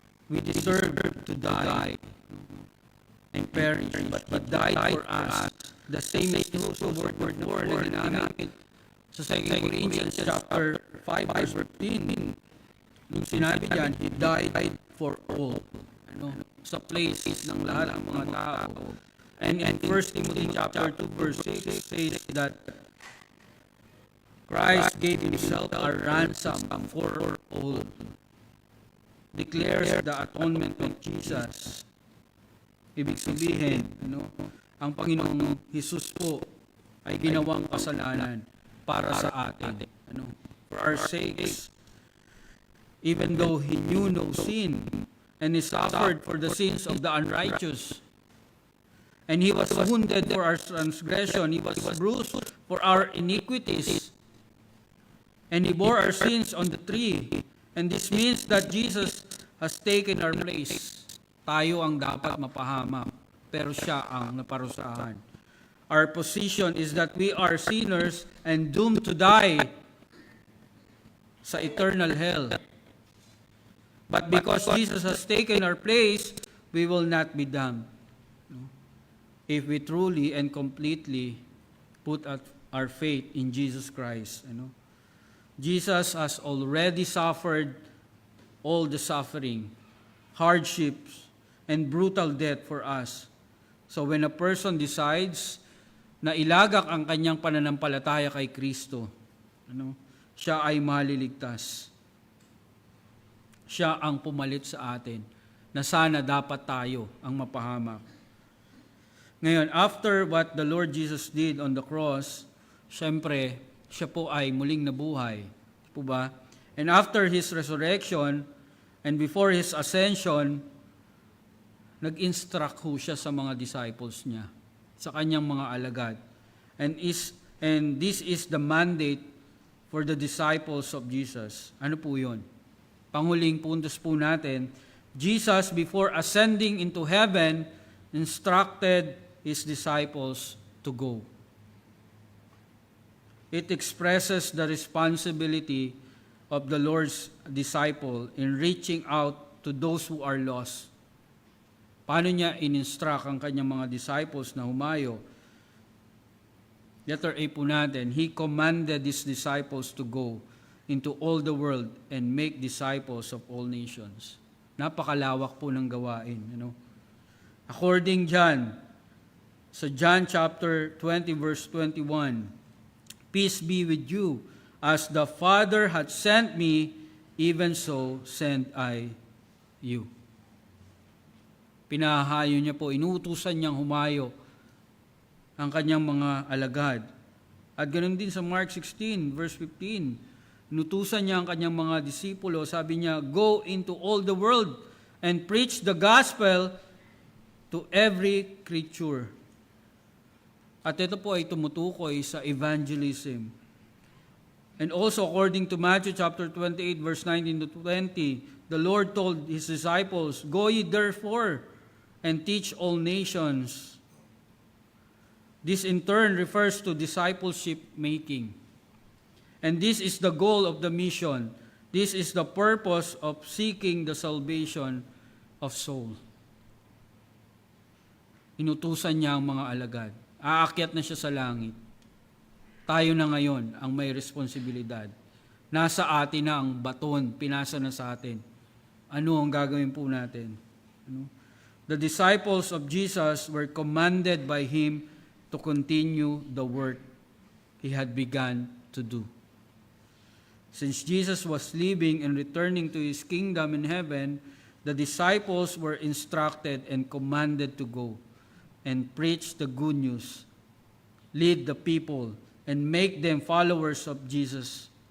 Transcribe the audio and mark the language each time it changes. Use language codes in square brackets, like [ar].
[en] We deserve to die and perish, but He died for us. The same is true sa word [tl] na ginamit sa [en] 2 Corinthians chapter 5, verse 15. [tl] Nung sinabi diyan, [en] He died for all. [tl] Sa place ng lahat ng mga tao. [en] And 1 Timothy chapter 2, verse 6 says that Christ gave Himself a ransom for all. Declares the atonement of Jesus. [tl] Ibig sabihin, ang Panginoong Jesus po ay ginawang kasalanan para sa atin. [en] For our sakes, even though He knew no sin, and He suffered for the sins of the unrighteous, and He was wounded for our transgression, He was bruised for our iniquities, and He bore our sins on the tree. And this means that Jesus has taken our place. [tl] Tayo ang dapat mapahamak, pero siya ang naparusahan. [en] Our position is that we are sinners and doomed to die sa eternal hell. But because Jesus has taken our place, we will not be damned. If we truly and completely put our faith in Jesus Christ. Jesus has already suffered all the suffering, hardships, and brutal death for us. So when a person decides [tl] na ilagak ang kanyang pananampalataya kay Kristo, siya ay maliligtas. Siya ang pumalit sa atin na sana dapat tayo ang mapahamak. Ngayon, [en] after what the Lord Jesus did on the cross, [tl] syempre, siya po ay muling nabuhay. Po ba? [en] And after His resurrection, and before His ascension, [tl] nag-instruct ho siya sa mga disciples niya, sa kanyang mga alagad. [en] And this is the mandate for the disciples of Jesus. [tl] Ano po yun? Panghuling puntos po natin, [en] Jesus, before ascending into heaven, instructed His disciples to go. It expresses the responsibility of the Lord's disciple in reaching out to those who are lost. [tl] Paano niya in-instruct ang kanyang mga disciples na humayo? [en] Letter A [tl] po natin, [en] He commanded His disciples to go into all the world and make disciples of all nations. [tl] Napakalawak po ng gawain. [en] According sa John chapter 20 verse 21, Peace be with you, as the Father hath sent me, even so send I you. [tl] Pinahayo niya po, inuutusan niyang humayo ang kanyang mga alagad. At ganoon din sa Mark 16 verse 15, inutusan niya ang kanyang mga disipulo, sabi niya, [en] go into all the world and preach the gospel to every creature. [tl] At ito po ay tumutukoy sa evangelism. [en] And also according to Matthew chapter 28 verse 19 to 20, the Lord told His disciples, go ye therefore and teach all nations. This in turn refers to discipleship making. And this is the goal of the mission. This is the purpose of seeking the salvation of soul. [tl] Inutusan niya ang mga alagad. Aakyat na siya sa langit. Tayo na ngayon ang may responsibilidad. Nasa atin na ang baton, pinasa na sa atin. Ano ang gagawin po natin? Ano? [en] The disciples of Jesus were commanded by Him to continue the work He had begun to do. Since Jesus was leaving and returning to His kingdom in heaven, the disciples were instructed and commanded to go and preach the good news, lead the people, and make them followers of Jesus.